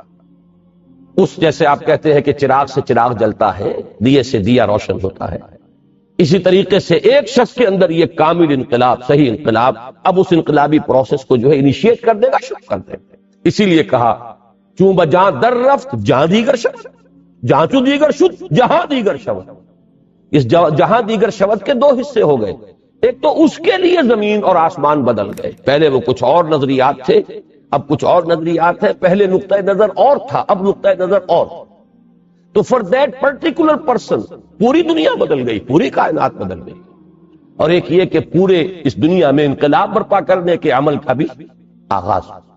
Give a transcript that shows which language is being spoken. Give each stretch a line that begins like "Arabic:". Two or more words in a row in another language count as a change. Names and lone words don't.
Urdu: اس جیسے آپ کہتے ہیں کہ چراغ سے چراغ جلتا ہے، دیے سے دیا روشن ہوتا ہے، اسی طریقے سے ایک شخص کے اندر یہ کامل انقلاب، صحیح انقلاب، اب اس انقلابی پروسیس کو جو ہے انیشیٹ کر دے گا، شروع کر دے گا۔ اسی لیے کہا
Persian: چون بجاں در رفت جہاں دیگر شود، جہاں چو دیگر شد جہاں دیگر شود۔
Urdu: اس
Persian: جہاں دیگر شود
Urdu: کے دو حصے ہو گئے، ایک تو اس کے لیے زمین اور آسمان بدل گئے، پہلے وہ کچھ اور نظریات تھے، اب کچھ اور نظریات ہیں، پہلے نقطہ نظر اور تھا، اب نقطہ نظر اور، تو
English: for that particular person
Urdu: پوری دنیا بدل گئی، پوری کائنات بدل گئی، اور ایک یہ کہ پورے اس دنیا میں انقلاب برپا کرنے کے عمل کا بھی آغاز۔